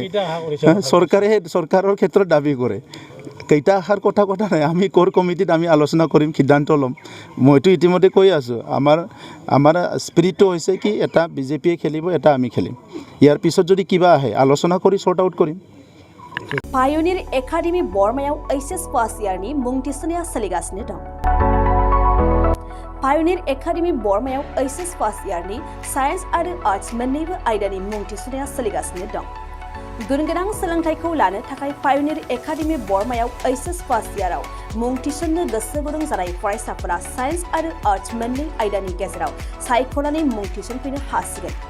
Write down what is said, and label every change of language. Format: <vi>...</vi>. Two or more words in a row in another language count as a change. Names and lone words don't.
<as>কেইটা আশা কৰিছে চৰকাৰৰ ক্ষেত্ৰত দাবী কৰে কেইটা আশাৰ কথা নাই আমি কোৰ কমিটিত আমি আলোচনা কৰিম সিদ্ধান্ত ল'ম মইতো ইতিমধ্যে কৈ আছোঁ আমাৰ স্পিৰিটটো হৈছে কি এটা বিজেপিয়ে খেলিব এটা আমি খেলিম ইয়াৰ পিছত যদি কিবা আহে আলোচনা কৰি</as> <en>sort out</en> <as>কৰিম</as> <brx>पायोनियर एकाडेमी बरमायाव एचएस पास इयारनि मुं थिसननाया सोलिगासिनो दं। पायोनियर एकाडेमी बरमायाव एचएस पास इयारनि साइन्स आरो आर्ट्स मोन्नैबो आयदानि मुं थिसननाया सोलिगासिनो दं। गुन गोनां सोलोंथाइखौ लानो थाखाय पायोनियर एकाडेमी बरमायाव एचएस पास इयाराव मुं थिसननो गोसो गुदुं जानाय फरायसाफोरा साइन्स आरो आर्ट्स मोन्नै आयदानि गेजेराव सायख'नानै मुं थिसनफैनो हासिगोन।</brx>